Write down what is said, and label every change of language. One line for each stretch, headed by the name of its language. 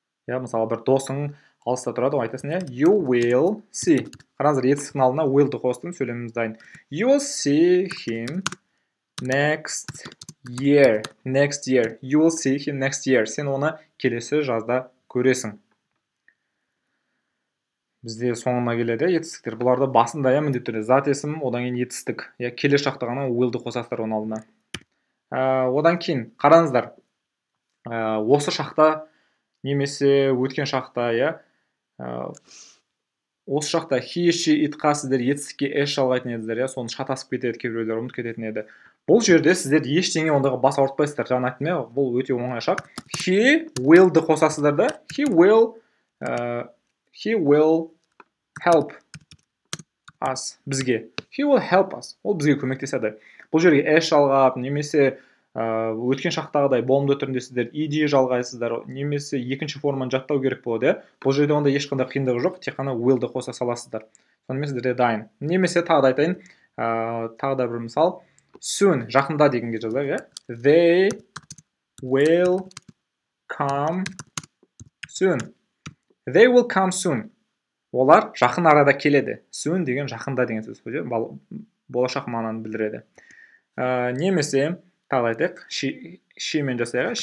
Kazakh: Мысалы, бір досың алыста тұрады, айтасың,
English: you will see.
Kazakh: Қараңыздар, етістіктің алдына willді қостым, сөйлеміміз дайын.
English: You will see him next year. Next year. You will see him next year.
Kazakh: Сен оны келесі жазда көресің. Бізде соңына келеді етістіктер. Бұларды басында міндетті түрде зат есім, одан кейін етістік. Келесі шақта ғана willді қосасыздар оның алдына. Одан кейін қараңыздар. Осы шақта немесе өткен шақта, осы шақта he, she, itқа сіздер етістікке s жалғайтын едіздер, соны шатасып кетеді, кейбіреулер ұмытып кететін еді. Бұл жерде сіздер ештеңе ондағы бас ауыртпайсыздар. Жаңа айттым, бұл өте оңай шақ. He willді қосасыздар да.
English: He will help us. Бізге. He will help us.
Kazakh: Ол бізге көмектеседі. Бұл жерге s жалғап, немесе өткен шақтағыдай болымды түрінде сіздер ed жалғайсыздар, немесе екінші форманы жаттау керек болады. Бұл жерде онда ешқандай қиындығы жоқ, тек қана willді қоса саласыздар. Сонымен сіздерде дайын. Немесе тағы да айтайын, тағы да бір мысал.
English: Soon,
Kazakh: жақында дегенге жазайық,
English: They will come soon. They will come soon.
Kazakh: Олар жақын арада келеді. Soon деген жақында деген сөз. Болашақ мағынаны білдіреді. Немесе тағы айтайық, she мен жасайық.